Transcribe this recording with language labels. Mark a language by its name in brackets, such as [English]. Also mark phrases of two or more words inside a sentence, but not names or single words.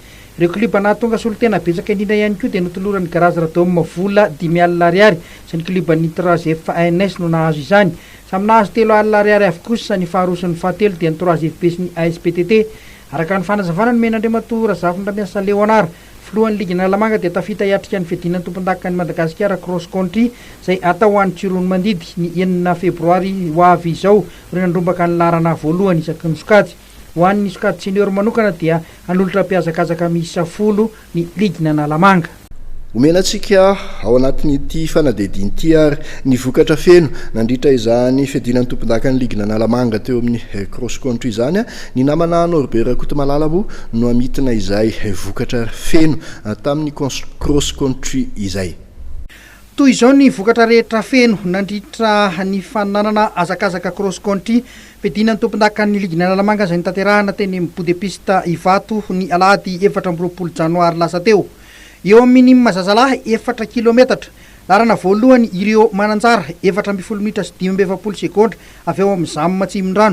[Malagasy] Ireo kliba nahatonga solotena betsaka indrindra ihany koa dia notoloran'ny Grâce Redom vola 5 alina ariary sy ny kliban'ny 3FANS no nahazo izany. Samy nahazo 3 alina ariary avokosa ny faharoson'ny fahatelo dia ny 3FP sy ny ASPTT. Araka ny fanazavana ny men'Andriamatora Zafindra Leonard filohan'ny ligna Analamanga dia tafita hiatrika ny fiadinan'ny tompontakan'i Madagasikara [English] cross country [Malagasy] izay atao ho an'ny Tsirony Mandidy ny 9 febroary ho avy izao ireo nandrombaka ny larana voalohany isaky ny sokajy. Ho an'ny sokajy senior manokana dia hanolotra mpiazakazaka miisa 10 ny ligna Analamanga. Omenantsika ao anatin'ity fanadidiny ity ary ny vokatra feno nandritra izany fiadinan'ny tompondakan'ny ligna Analamanga teo amin'ny [English] cross country [Malagasy] izany ny namana Norbert Kotomalala moa no amitina izay vokatra feno tamin'ny [English] cross country [Malagasy] izay. Toy izao ny vokatra rehetra feno nandritra ny fananana azakazaka [English] cross country [Malagasy] fiadinan'ny tompondakan'ny ligna Analamanga izay nitanterahana teny amin'ny [French] bout de piste [Malagasy] Ivato ny alahady 4 janoary lasa teo. Eo amin'ny mazazalahy 4 kilometatra larana voalohany ireo mananjara 14 minitra sy 20 sekondra avy eo amin'ny Zamo Atsimondrano.